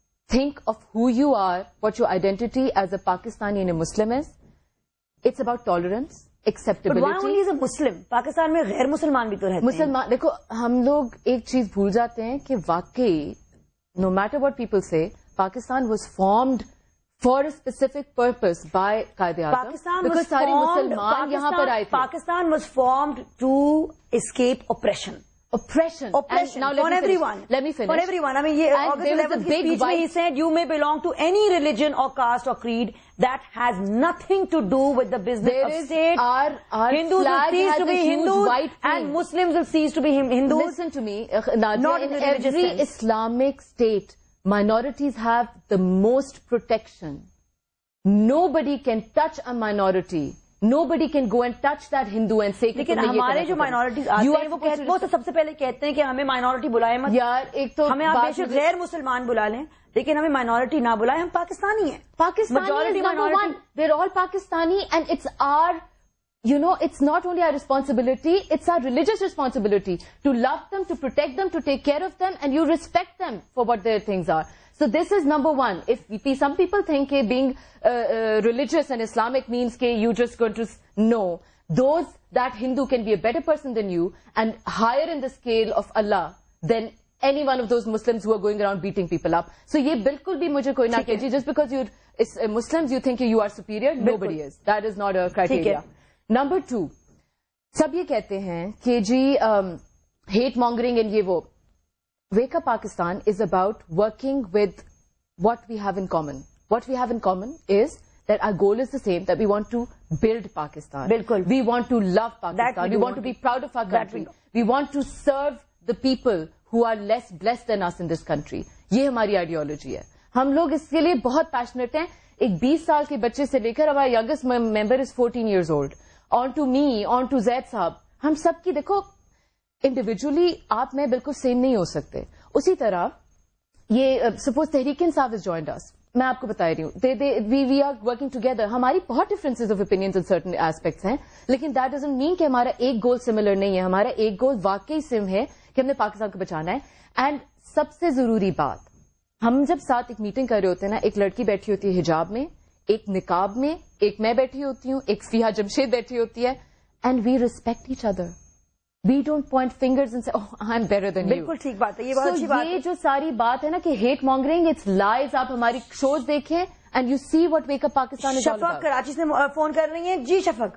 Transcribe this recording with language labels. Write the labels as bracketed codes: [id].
[en] Think of who you are, what your identity as a Pakistani and a Muslim is. It's about tolerance, acceptability. But why only is a Muslim? [ur] Pakistan میں غیر مسلمان بھی تو رہتے ہیں. مسلمان, دیکھو ہم لوگ ایک چیز بھول جاتے ہیں کہ واقعی [en] no matter what people say, Pakistan was formed for a specific purpose by Quaid Azam. [ur] Because سارے مسلمان یہاں پر آئے تھے. [en] Pakistan was formed to escape oppression. Oppression. Now for everyone. Let me finish. For everyone. I mean, August 11th speech mein he said, you may belong to any religion or caste or creed. That has nothing to do with the business of state. Our Hindus will cease to be Hindus and Muslims will cease to be Hindus. Listen to me, Nadia, in every Islamic state, minorities have the most protection. Nobody can touch a minority. Nobody can go and touch that Hindu and say [ur] لیکن ہمارے جو minorities آتے ہیں وہ تو سب سے پہلے کہتے ہیں کہ ہمیں مائنورٹی بلائے مت. یار ایک تو ہمیں آپ بے شک غیر مسلمان بلا لیں لیکن ہمیں مائنورٹی نہ بلائیں. ہم پاکستانی ہیں. [en] Majority minority. They're all Pakistani and it's our, you know, it's not only our responsibility, it's our religious responsibility to love them, to protect them, to take care of them, and you respect them for what their things are. So this is number one. If some people think being religious and Islamic means you just going to no. That Hindu can be a better person than you and higher in the scale of Allah than any one of those Muslims who are going around beating people up. So [ur] ye bilkul bhi mujhe koi na keji. [en] Just because you're Muslims, you think you are superior. Nobody is. That is not a criteria. Number two, [ur] sab ye kehte hain ki ji [en] hate mongering and ye wo. Wake Up Pakistan is about working with what we have in common. What we have in common is that our goal is the same, that we want to build Pakistan. [ur] Bilkul. [en] We want to love Pakistan. We want to be proud of our country. We want to serve the people who are less blessed than us in this country. [ur] یہ ہماری ideology ہے. ہم لوگ اس کے لیے بہت passionate ہیں. ایک 20 سال کے بچے سے لے کر ہمارا یگسٹ ممبر از [en] 14 years old. On to me, on to Zaid sahab. [ur] ہم سب کی دیکھو انڈیویجلی آپ میں بالکل سیم نہیں ہو سکتے. اسی طرح یہ سپوز تحریک انصاف از جوائنڈ اس. میں آپ کو بتا رہی ہوں [en] We are working together. [ur] ہماری بہت differences of opinions in certain aspects ہیں لیکن دیٹ ڈزنٹ مین کہ ہمارا ایک گول سملر نہیں ہے. ہمارا ایک گول واقعی سیم ہے کہ ہم نے پاکستان کو بچانا ہے. اینڈ سب سے ضروری بات, ہم جب ساتھ ایک میٹنگ کر رہے ہوتے ہیں نا, ایک لڑکی بیٹھی ہوتی ہے حجاب میں, ایک نقاب میں, ایک میں بیٹھی ہوتی ہوں, ایک فیحہ جمشید بیٹھی ہوتی ہے, [en] And we respect each other. We don't point fingers and say, oh, I'm better than you. [ur] بالکل ٹھیک بات ہے. یہ بہت اچھی بات ہے. یہ جو ساری بات ہے نا کہ hate mongering, [en] it's lies. [ur] آپ ہماری شوز دیکھیں [en] and you see what Wake Up Pakistan is all about. [ur] شفق کراچی سے فون کر رہی ہیں. جی شفق.